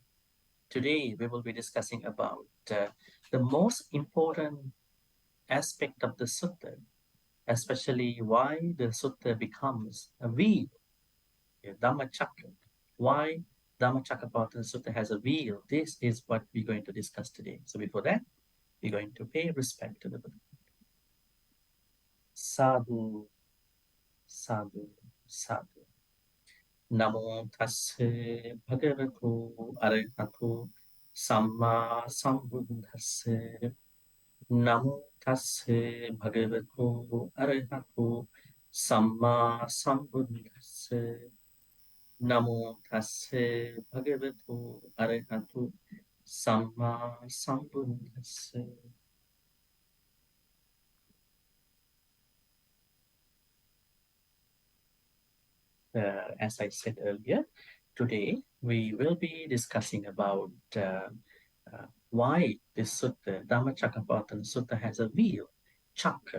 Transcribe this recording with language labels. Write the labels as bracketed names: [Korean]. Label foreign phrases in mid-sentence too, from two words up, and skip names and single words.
[English] Today, we will be discussing about the most important aspect of the sutta, especially why the sutta becomes a wheel, a Dhammachakra. Why Dhammacakkappavattana Sutta has a wheel. This is what we're going to discuss today. So before that, we're going to pay respect to the Buddha. [Pali] Sadhu, sadhu, sadhu. Namo tasse bhagavato arahato samma sambuddhassa. Namo tasse bhagavato arahato samma sambuddhassa. Namo tasse bhagavato arahato samma sambuddhassa. [English] As I said earlier, today we will be discussing about why this sutta, Dhammacakkappavattana Sutta, has a wheel, chakra.